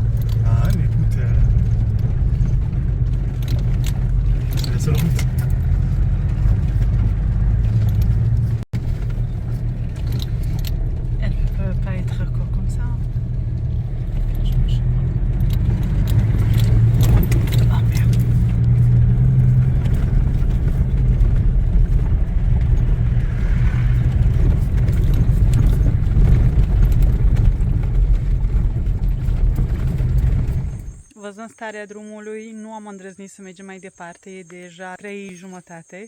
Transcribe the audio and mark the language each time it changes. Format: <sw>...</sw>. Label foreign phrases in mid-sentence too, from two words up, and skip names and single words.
<fr>Ah ouais mais écoute c'est la seule route. Elle peut pas être encore comme ça. Ah merde.</fr> <ro>Văzând starea drumului, nu am îndrăznit să mergem mai departe, e deja 3:30.</ro>